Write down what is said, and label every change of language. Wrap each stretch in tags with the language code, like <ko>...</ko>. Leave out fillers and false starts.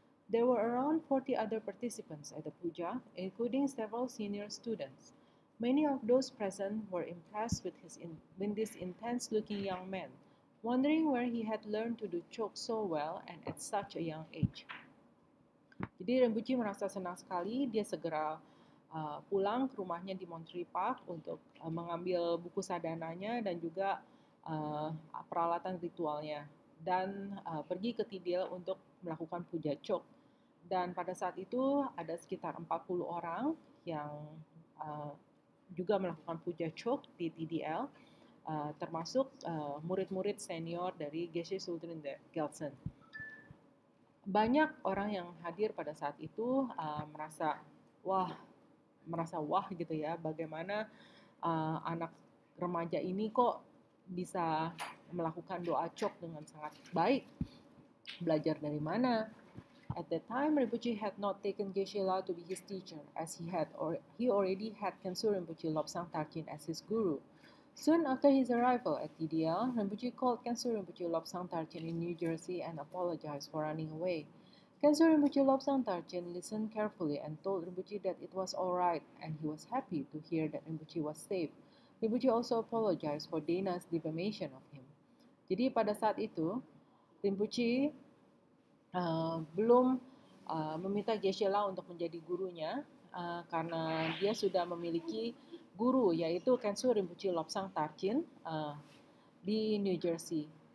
<en>There were around 40 other participants at the puja, including several senior students. Many of those present were impressed with this intense-looking young man, wondering where he had learned to do Chok so well and at such a young age.</en> <id>Jadi Rinpoche merasa senang sekali. Dia segera pulang ke rumahnya di Monterey Park untuk mengambil buku sadananya dan juga peralatan ritualnya, dan pergi ke TDL untuk melakukan puja Chok. Dan pada saat itu ada sekitar 40 orang yang juga melakukan puja Chok di TDL, termasuk murid-murid senior dari Geshe Sultrim Gelsen. Banyak orang yang hadir pada saat itu merasa wah gitu ya, bagaimana anak remaja ini kok bisa melakukan doa Chok dengan sangat baik, belajar dari mana.</id> <en>At that time, Rinpoche had not taken Geshe-la to be his teacher, as he already had Kensur Rinpoche Lobsang Tarchin as his guru. Soon after his arrival at TDL, Rinpoche called Kensur Rinpoche Lobsang Tarchin in New Jersey and apologized for running away. Kensur Rinpoche Lobsang Tarchin listened carefully and told Rinpoche that it was all right, and he was happy to hear that Rinpoche was safe. Rinpoche also apologized for Dana's defamation of him.</en> <id>Jadi pada saat itu, Rinpoche belum meminta Geshe-la untuk menjadi gurunya karena dia sudah memiliki guru, yaitu Kensur Rinpoche Lobsang Tarchin di New Jersey.</id>